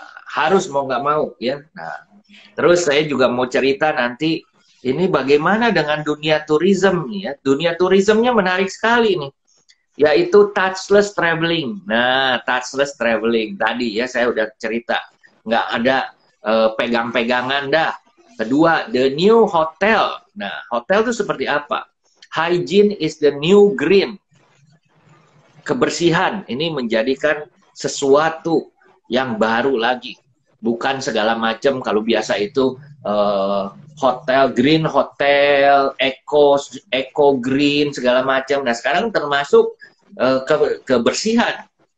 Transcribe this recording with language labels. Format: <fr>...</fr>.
<id>Harus mau nggak mau ya. Nah, terus saya juga mau cerita nanti ini bagaimana dengan dunia tourism ya. Dunia tourismnya menarik sekali nih, yaitu touchless traveling. Nah, touchless traveling tadi ya saya udah cerita, nggak ada pegang-pegangan dah. Kedua,</id> <en>the new hotel.</en> <id>Nah, hotel itu seperti apa?</id> <en>Hygiene is the new green.</en> <id>Kebersihan ini menjadikan sesuatu yang baru lagi, bukan segala macam. Kalau biasa itu hotel green, hotel eco green segala macam. Nah sekarang termasuk kebersihan.</id>